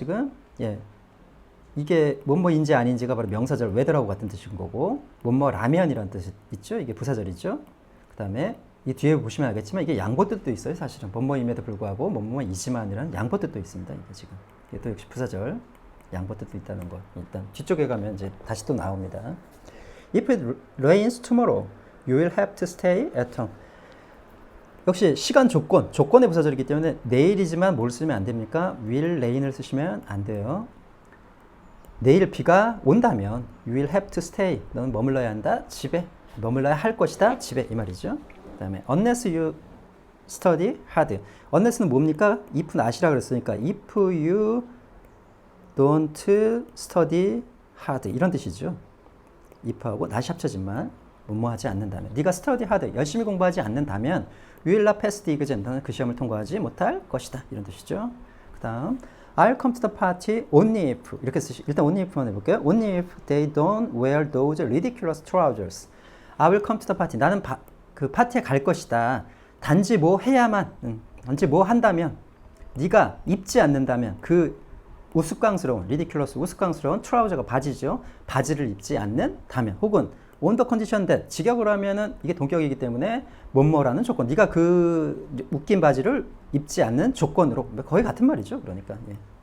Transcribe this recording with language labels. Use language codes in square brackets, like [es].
[ko] 지금 이게 뭐뭐인지 아닌지가 바로 명사절 whether하고 같은 뜻인 거고 뭐뭐라면이라는 뜻이 있죠. 이게 부사절이죠. 그 다음에 이 뒤에 보시면 알겠지만 이게 양보뜻도 있어요. 사실은 뭐뭐임에도 불구하고 뭐뭐이지만이라는 양보뜻도 있습니다. 이게 지금 이게 또 역시 부사절 양보뜻도 있다는 거. 일단 뒤쪽에 가면 이제 다시 또 나옵니다. [en] If it rains tomorrow, you will have to stay at home. [ko] 역시 시간 조건의 부사절이기 때문에 내일이지만 뭘 쓰면 안 됩니까? will rain을 쓰시면 안 돼요. 내일 비가 온다면 [en] you will have to stay. [ko] 너는 머물러야 한다. 집에. 머물러야 할 것이다. 집에. 이 말이죠. [en] 그 다음에 unless you study hard. [ko] unless는 뭡니까? [en] if not이라 그랬으니까 if you don't study hard [ko] 이런 뜻이죠. if하고 다시 합쳐진만 뭐뭐 하지 않는다면 네가 study hard 열심히 공부하지 않는다면 [en] you will not pass the exam [ko] 너는 그 시험을 통과하지 못할 것이다 이런 뜻이죠. [en] 그 다음 I'll come to the party only if [ko] 이렇게 쓰시 일단 [en] only if만 해볼게요. only if they don't wear those ridiculous trousers. I will come to the party [ko] 나는 그 파티에 갈 것이다. 단지 뭐 해야만 단지 뭐 한다면 네가 입지 않는다면 그 우스꽝스러운 ridiculous 우스꽝스러운 트라우저가 바지죠. 바지를 입지 않는다면 혹은 [en] on the condition that [ko] 직역으로 하면은 이게 동격이기 때문에 뭐뭐라는 조건 네가 그 웃긴 바지를 입지 않는 조건으로 거의 같은 말이죠. 그러니까 예.